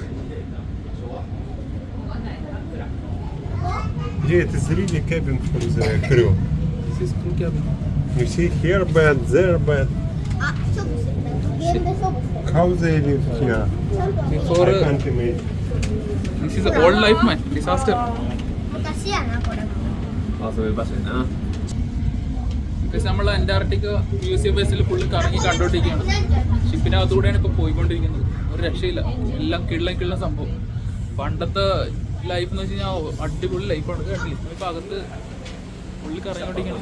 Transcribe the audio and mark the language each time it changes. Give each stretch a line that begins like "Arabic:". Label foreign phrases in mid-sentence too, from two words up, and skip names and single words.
English: yeah, it is really cabin for the crew. This is crew cabin. You see here bed, there bed. How they live here? Before, I can't imagine. this is an old life, man. Disaster.
Japanese: 昔やなこれ。
Malayalam: പക്ഷെ നമ്മൾ അന്റാർട്ടിക്ക മ്യൂസിയം ബേസിൽ ഫുള്ള് കറങ്ങി കണ്ടോണ്ടിരിക്കുകയാണ്. ഷിപ്പിനകത്തൂടെയാണ് ഇപ്പോൾ പോയിക്കൊണ്ടിരിക്കുന്നത്. ഒരു രക്ഷയില്ല, എല്ലാം കിള്ള സംഭവം. പണ്ടത്തെ ലൈഫ് എന്ന് വെച്ച് കഴിഞ്ഞാൽ അടിപൊളി ലൈഫാണ്. കണ്ടില്ല, ഇപ്പോൾ അകത്ത് ഫുള്ള് കറങ്ങിക്കൊണ്ടിരിക്കുകയാണ്.